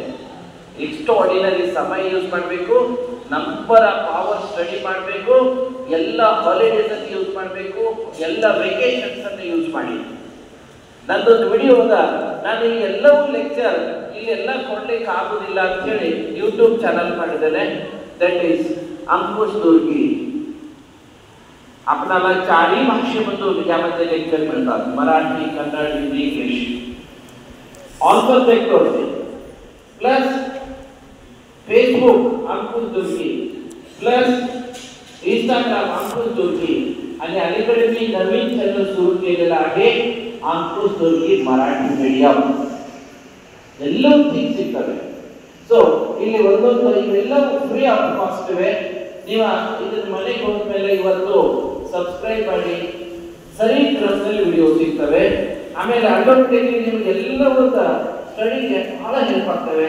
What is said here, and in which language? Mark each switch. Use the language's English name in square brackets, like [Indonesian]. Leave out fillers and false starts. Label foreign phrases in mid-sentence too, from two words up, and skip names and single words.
[Kannada] ಎಕ್ಸ್ಟ್ರಾಆರ್ಡಿನರಿ ಸಮಯ ಯೂಸ್ ಮಾಡಬೇಕು, [English] number of hour study [Kannada] ಮಾಡಬೇಕು, ಎಲ್ಲ ಹಾಲಿಡೇಸ್ ಅನ್ನು ಯೂಸ್ ಮಾಡಬೇಕು, ಎಲ್ಲ ವೆಕೇಶನ್ಸ್ ಅನ್ನು ಯೂಸ್ ಮಾಡಿ. ನಂದೊಂದು ವಿಡಿಯೋದ ನಾನು ಈ ಎಲ್ಲವೂ ಲೆಕ್ಚರ್ ಇಲ್ಲೆಲ್ಲ ಕೊಡ್ಲಿಕ್ಕೆ ಆಗುದಿಲ್ಲ ಅಂತ ಹೇಳಿ ಯೂಟ್ಯೂಬ್ ಚಾನಲ್ ಮಾಡಿದ್ದೇನೆ. [English] that is अंकुश दुर्गी. [Marathi] आपल्याला 4ही भाषेमधून यामध्ये लेक्चर मिळतात, मराठी, कन्नड, हिंदी, इंग्लिश. [English] all subject होते. [Marathi] प्लस फेसबुक अंकुश दुर्गी, प्लस इंस्टाग्राम अंकुश दुर्गी, आणि अलीकडे मी नवीन चॅनल सुरू केलेला आहे अंकुश दुर्गी मराठी मीडियम. [Kannada] ಎಲ್ಲವೂ ಥಿಂಗ್ಸ್ ಸಿಗ್ತವೆ. ಸೊ ಇಲ್ಲಿ ಒಂದೊಂದು ಇವೆಲ್ಲವೂ [English] free of cost [Kannada] ಇವೆ. ನೀವು ಇದನ್ನ ಮನೆಗೆ ಹೋದ ಮೇಲೆ ಇವತ್ತು ಸಬ್ಸ್ಕ್ರೈಬ್ ಮಾಡಿ, ಸರಿ ಕ್ರಮದಲ್ಲಿ ವಿಡಿಯೋ ಸಿಗ್ತವೆ. ಆಮೇಲೆ ಆಟೋಮೆಟಿಕ್ಲಿ ನಿಮಗೆ ಎಲ್ಲವೂ ಸ್ಟಡಿಗೆ ಬಹಳ ಹೆಲ್ಪ್ ಆಗ್ತವೆ.